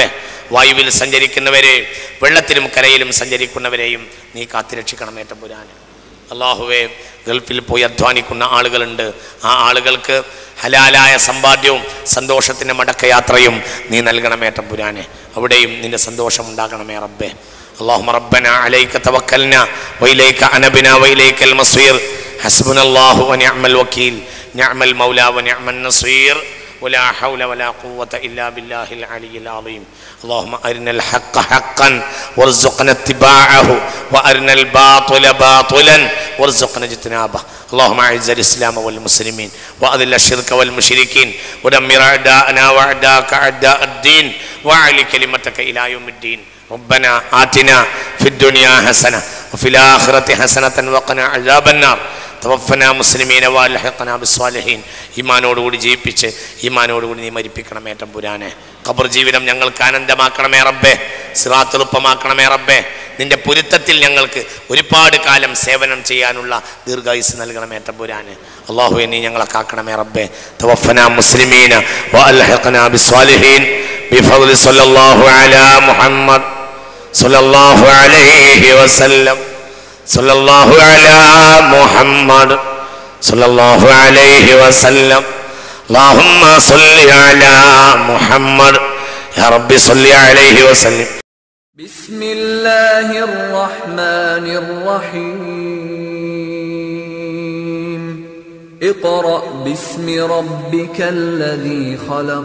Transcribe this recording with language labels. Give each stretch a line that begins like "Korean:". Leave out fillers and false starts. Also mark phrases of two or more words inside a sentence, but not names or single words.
Malayalam: വായുവിൽ സഞ്ചരിക്കുന്നവരെയും വെള്ളത്തിലും കരയിലും സഞ്ചരിക്കുന്നവരെയും നീ കാത്തുരക്ഷിക്കണമേ തമ്പുരാന്. അള്ളാഹുവേ, ഗൾഫിൽ പോയി അധ്വാനിക്കുന്ന ആളുകളുണ്ട്. ആ ആളുകൾക്ക് ഹലാലായ സമ്പാദ്യവും സന്തോഷത്തിൻ്റെ മടക്കയാത്രയും നീ നൽകണമേ തമ്പുരാനെ. അവിടെയും നിന്റെ സന്തോഷം ഉണ്ടാകണമേ റബ്ബേ.
Arabic: اللهم ربنا عليك توكلنا وإليك أنبنا وإليك المصير حسبنا الله ونعم الوكيل نعم المولى ونعم النصير ولا حول ولا قوة إلا بالله العلي العظيم. اللهم أرنا الحق حقا وارزقنا اتباعه وأرنا الباطل باطلا وارزقنا اجتنابه. اللهم أعز الإسلام والمسلمين وأذل الشرك والمشركين ودمر أعداءنا وأعداءك أعداء الدين وأعلِ كلمتك إلى يوم الدين. ربنا آتنا في الدنيا حسنة وفي الآخرة حسنة وقنا عذاب النار. توفنا مسلمين والحقنا بالصالحين.
Malayalam: ഈമാനോടുകൂടി ജീവിപ്പിച്ച് ഈമാനോടുകൂടി നീ മരിപ്പിക്കണമേ തമ്പുരാനെ. ഖബർ ജീവിതം ഞങ്ങൾക്ക് ആനന്ദമാക്കണമേ റബ്ബേ. സിറാത്ത് എളുപ്പമാക്കണമേ റബ്ബേ. നിന്റെ പൊരുത്തത്തിൽ ഞങ്ങൾക്ക് ഒരുപാട് കാലം സേവനം ചെയ്യാനുള്ള ദീർഘായുസ് നൽകണമേ തമ്പുരാനെ. അല്ലാഹുവേ, നീ ഞങ്ങളെ കാക്കണമേ റബ്ബേ.
Arabic: توفنا مسلمين وألحقنا بالصالحين بفضل صلى الله على محمد صلى الله عليه وسلم صلى الله على محمد صلى الله عليه وسلم. اللهم صل على محمد يا رب صل عليه وسلم. بسم الله الرحمن الرحيم. اقرأ باسم ربك الذي خلق.